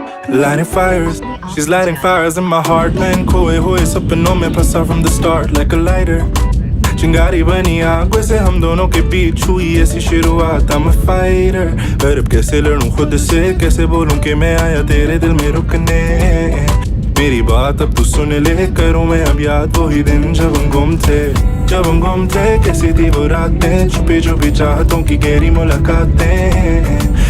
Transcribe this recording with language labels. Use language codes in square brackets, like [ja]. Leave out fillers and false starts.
[en] Lighting fires, she's lighting fires in my heart. Man, [hi] खोए हुए सपनों में फंसा [en] from the start like a lighter. [hi] चिंगारी बनी आंखों से हम दोनों के बीच हुई ऐसी शुरुआत. [en] I'm a fighter, [hi] पर अब कैसे लड़ूं खुद से, कैसे बोलूं कि मैं आया तेरे दिल में रुकने. मेरी बात अब तू सुन ले, करूं मैं अब याद वही दिन जब हम गुम थे, कैसी थी वो रातें, छुपी छुपी चाहतों की गहरी मुलाकातें.